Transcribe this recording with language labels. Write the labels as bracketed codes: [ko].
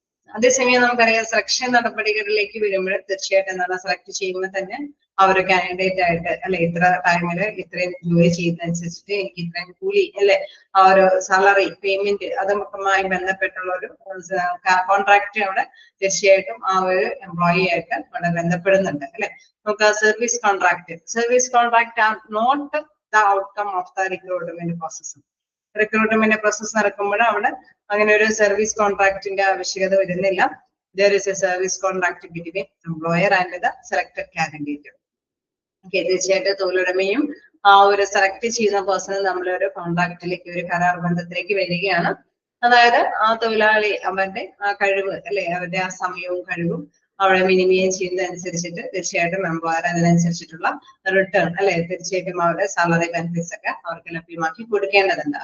[ml] അതേസമയം നമുക്കറിയാം സെലക്ഷൻ നടപടികളിലേക്ക് വരുമ്പോൾ തീർച്ചയായിട്ടും എന്താണ് സെലക്ട് ചെയ്യുമ്പോൾ തന്നെ ആ ഒരു കാൻഡിഡേറ്റ് ആയിട്ട് അല്ലെ ഇത്ര ടൈമില് ഇത്രയും ജോലി ചെയ്യുന്നതനുസരിച്ചിട്ട് എനിക്ക് ഇത്രയും കൂലി അല്ലെ, ആ ഒരു സാലറി പേയ്മെന്റ് അതുമായി ബന്ധപ്പെട്ടുള്ള ഒരു കോൺട്രാക്ട് അവിടെ തീർച്ചയായിട്ടും ആ ഒരു എംപ്ലോയി ആയിട്ട് അവിടെ ബന്ധപ്പെടുന്നുണ്ട് അല്ലെ. നമുക്ക് [en] Service contract are not the outcome of the recruitment process. [ml] Recruitment process നടക്കുമ്പോൾ അവിടെ അങ്ങനെ ഒരു സർവീസ് കോൺട്രാക്ടിന്റെ ആവശ്യകത വരുന്നില്ല. [en] There is a service contract between employer and the selected candidate. [ml] Okay, തീർച്ചയായിട്ടും തൊഴിലുടമയും ആ ഒരു സെലക്ട് ചെയ്യുന്ന പേഴ്സണും നമ്മളൊരു കോൺട്രാക്റ്റിലേക്ക്, ഒരു കരാർ ബന്ധത്തിലേക്ക് വരികയാണ്. അതായത് ആ തൊഴിലാളി അവരുടെ ആ കഴിവ് അല്ലെ, അവരുടെ ആ സമയവും കഴിവും അവിടെ മിനിമൈസ് ചെയ്യുന്നതനുസരിച്ചിട്ട് തീർച്ചയായിട്ടും എംപ്ലോയർ അതിനനുസരിച്ചിട്ടുള്ള റിട്ടേൺ അല്ലെ, തീർച്ചയായിട്ടും അവരുടെ സാലറി ബെനിഫിറ്റ്സ് ഒക്കെ അവർക്ക് ലഭ്യമാക്കി കൊടുക്കേണ്ടതുണ്ട്.